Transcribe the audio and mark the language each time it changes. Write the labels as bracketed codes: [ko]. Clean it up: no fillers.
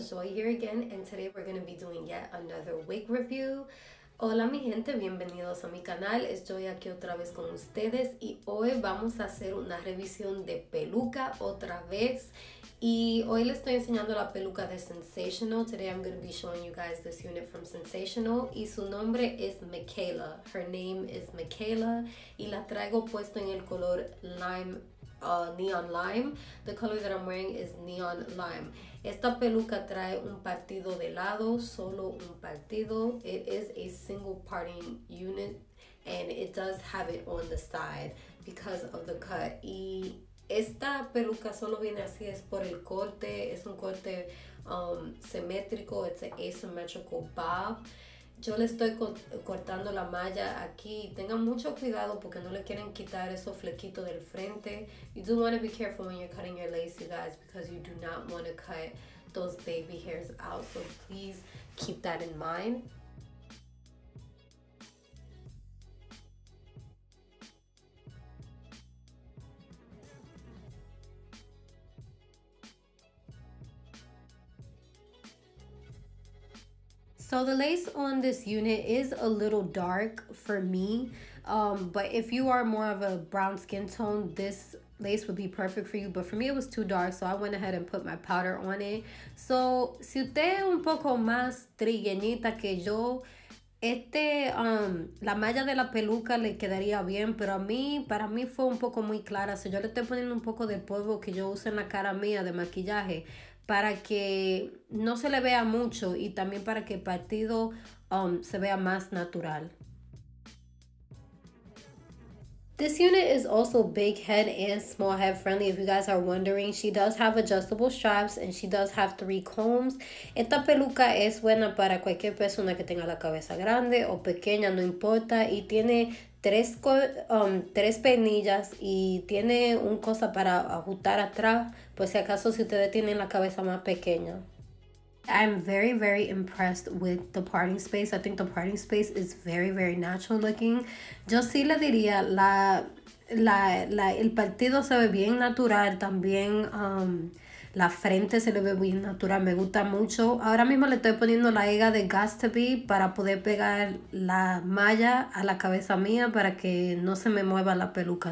[en] Joy here again, and today we're going to be doing yet another wig review. [es] Hola mi gente, bienvenidos a mi canal. Estoy aquí otra vez con ustedes y hoy vamos a hacer una revisión de peluca otra vez. Y hoy les estoy enseñando la peluca de Sensational. [en] Today I'm going to be showing you guys this unit from Sensational. [es] Y su nombre es Michaela. [en] Her name is Michaela. [es] Y la traigo puesto en el color lime. [en] Neon lime. The color that I'm wearing is neon lime. [es] Esta peluca trae un partido de lado, solo un partido. [en] It is a single parting unit and it does have it on the side because of the cut. [es] Y esta peluca solo viene así, es por el corte, es un corte simétrico, [en] it's an asymmetrical bob. [es] Yo le estoy cortando la malla aquí. Tengan mucho cuidado porque no le quieren quitar esos flequitos del frente. [en] You do want to be careful when you're cutting your lace, you guys, because you do not want to cut those baby hairs out. So please keep that in mind. So the lace on this unit is a little dark for me, but if you are more of a brown skin tone, this lace would be perfect for you. But for me, it was too dark, so I went ahead and put my powder on it. [es] So si usted es un poco más trigueñita que yo, la malla de la peluca le quedaría bien, pero para mí fue un poco muy clara. So yo le estoy poniendo un poco de polvo que yo uso en la cara mía de maquillaje para que no se le vea mucho y también para que el partido se vea más natural. [en] This unit is also big head and small head friendly. If you guys are wondering, she does have adjustable straps and she does have 3 combs. [es] Esta peluca es buena para cualquier persona que tenga la cabeza grande o pequeña, no importa. Y tiene tres peinillas y tiene un cosa para ajustar atrás, pues si acaso si ustedes tienen la cabeza más pequeña. [en] I'm very impressed with the parting space. I think the parting space is very natural looking. [es] Yo sí le diría, el partido se ve bien natural. También la frente se le ve bien natural. Me gusta mucho. Ahora mismo le estoy poniendo la higa de Gas to Be para poder pegar la malla a la cabeza mía para que no se me mueva la peluca.